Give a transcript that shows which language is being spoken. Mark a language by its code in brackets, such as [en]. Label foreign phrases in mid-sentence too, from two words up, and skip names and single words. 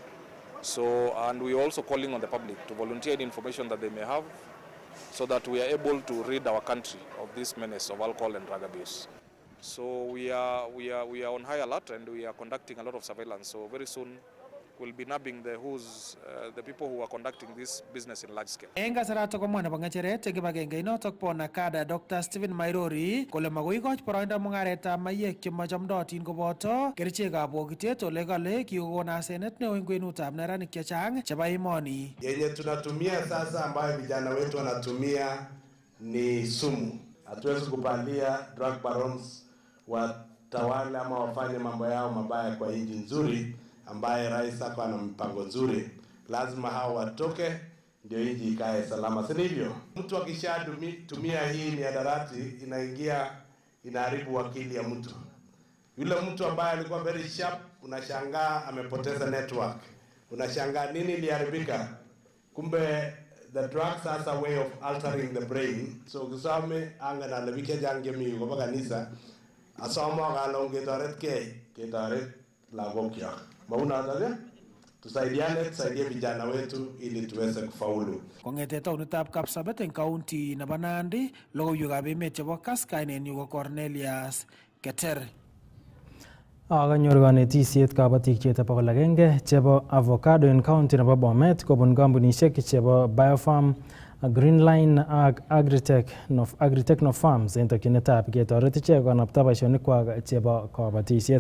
[en] So, and we are also calling on the public to volunteer any information that they may have so that we are able to rid our country of this menace of alcohol and drug abuse. So we are on high alert, and we are conducting a lot of surveillance. So very soon we'll be nabbing the people who are conducting this business in large scale. [kln] Eng kasarato komwa nebo ng'echeret eng kibagenge inotok bo Nakada Dr. Stephen Mairori kole magoi koch boroindo mung'aretab mayek chemachamdootin koboto kerichekab bokitet ole kale kikokon asenet neo eng kwenutab neranik chechang chebo emoni. [sw] Yenye tunatumia sasa ambayo vijana wetu wanatumia ni sumu. Hatuwezi kupandia [en] drug barons [sw] watawale ama wafanye mambo yao mabaya kwa nchi nzuri ambaye rais hapa ana mpango nzuri. Lazima hao watoke ndio nchi ikae salama, si ndivyo? Mtu akishatumia hii mihadarati inaharibu akili ya mtu. Yule mtu ambaye alikuwa [en] very sharp, [sw] unashangaa amepoteza network. Unashangaa nini iliharibika? [en] Kumbe the drugs has a way of altering the brain. [kln] So ukisome anga na lebike jange mi kwa kanisa asoma galonge ketaret lagok yao. [sw] Mauna tusaidiane, tusaidie vijana wetu ili tuweze kufaulu. [kln] Kong'ete taonitab Kapsabet eng county nebo Nandi, logoiwekab emet chebo Kass kainenyu ko Cornelius Keter. Kanyor kanetisiet kabatik chete 100 chebo avocado en county nebo Bomet kobun kampunisiek chebo Biofarm, Greenline ak Agritechno Farms en tokyinetab ketoret ichek konapta boisionikwak chebo kabatisiet.